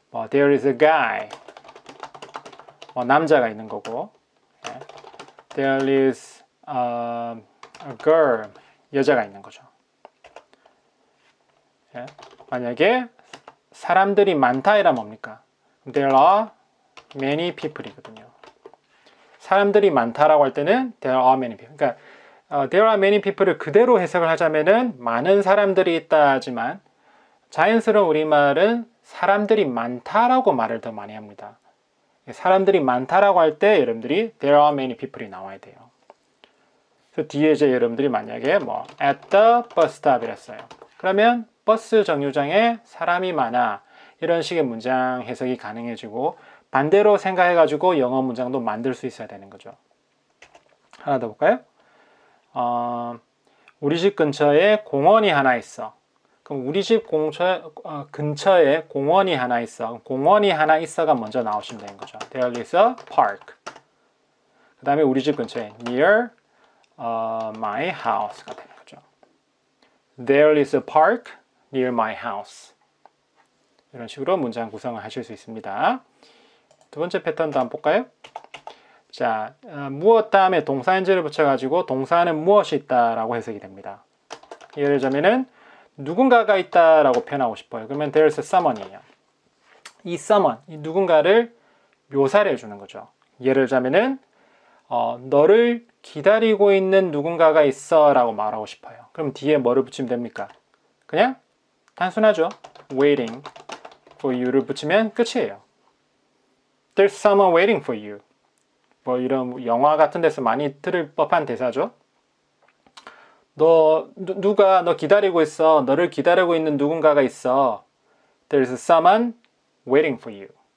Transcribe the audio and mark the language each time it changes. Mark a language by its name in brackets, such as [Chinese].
[English] there is a guy. [Korean] 남자가 있는 거고. [English] there is a girl. [Korean] 여자가 있는 거죠. 만약에 사람들이 많다 이라 뭡니까? [English] There are many people이거든요. [Korean] 사람들이 많다라고 할 때는 [English] there are many people. [Korean] 그러니까 there are many people을 그대로 해석을 하자면은 많은 사람들이 있다지만 자연스러운 우리말은 사람들이 많다라고 말을 더 많이 합니다. 사람들이 많다라고 할 때 여러분들이 [English] there are many people [Korean] 이 나와야 돼요. 그래서 뒤에 이제 여러분들이 만약에 [English] at the bus stop [Korean] 이랬어요. 그러면 버스 정류장에 사람이 많아 이런 식의 문장 해석이 가능해지고 반대로 생각해가지고 영어 문장도 만들 수 있어야 되는 거죠. 하나 더 볼까요? 우리 집 근처에 공원이 하나 있어. 그럼 우리 집 근처에 공원이 하나 있어. 공원이 하나 있어가 먼저 나오시면 되는 거죠. [English] There is a park. [Korean] 그 다음에 우리 집 근처에 [English] near my house [Korean] 가 되는 거죠. [English] There is a park near my house. [Korean] 이런 식으로 문장 구성을 하실 수 있습니다. 두 번째 패턴도 한번 볼까요? 자, 무엇 다음에 동사 ing를 붙여가지고 동사는 무엇이 있다라고 해석이 됩니다. 예를 들자면은 누군가가 있다라고 표현하고 싶어요. 그러면 [English] there's someone [Korean] 이에요. 이 someone, 이 누군가를 묘사를 해주는 거죠. 예를 들자면은 너를 기다리고 있는 누군가가 있어라고 말하고 싶어요. 그럼 뒤에 뭐를 붙이면 됩니까? 그냥 단순하죠. [English] waiting for you를 [Korean] 붙이면 끝이에요. [English] There's someone waiting for you. [Korean] 이런 영화 같은 데서 많이 들을 법한 대사죠. 누가 너 기다리고 있어. 너를 기다리고 있는 누군가가 있어. [English] There's someone waiting for you.